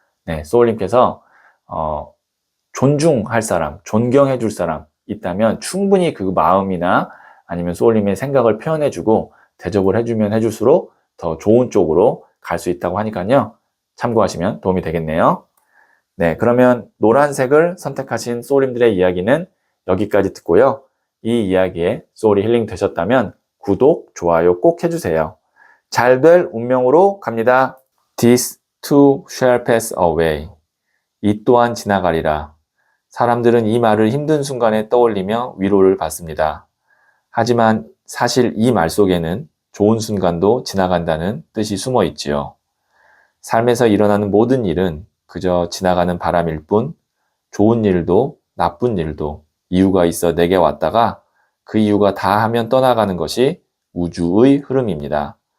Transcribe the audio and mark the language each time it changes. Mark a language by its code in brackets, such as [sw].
[ko] 네, 소울님께서 존중할 사람, 존경해 줄 사람 있다면 충분히 그 마음이나 아니면 소울님의 생각을 표현해주고 대접을 해주면 해줄수록 더 좋은 쪽으로 갈 수 있다고 하니까요. 참고하시면 도움이 되겠네요. 네, 그러면 노란색을 선택하신 소울님들의 이야기는 여기까지 듣고요. 이 이야기에 소울이 힐링 되셨다면 구독, 좋아요 꼭 해주세요. 잘 될 운명으로 갑니다. [en] This too shall pass away. [ko] 이 또한 지나가리라. 사람들은 이 말을 힘든 순간에 떠올리며 위로를 받습니다. 하지만 사실 이 말 속에는 좋은 순간도 지나간다는 뜻이 숨어 있지요. 삶에서 일어나는 모든 일은 그저 지나가는 바람일 뿐, 좋은 일도 나쁜 일도 이유가 있어 내게 왔다가 그 이유가 다 하면 떠나가는 것이 우주의 흐름입니다.